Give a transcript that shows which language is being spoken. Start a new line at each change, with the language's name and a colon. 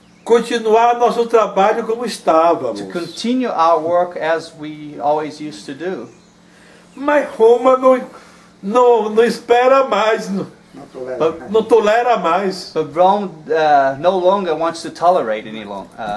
Portuguese: continuar nosso trabalho como estávamos.
English: to continue our work as we always used to do.
Portuguese: Mas Roma não espera mais, Não tolera. não tolera mais.
English: But Rome no longer wants to tolerate anymore.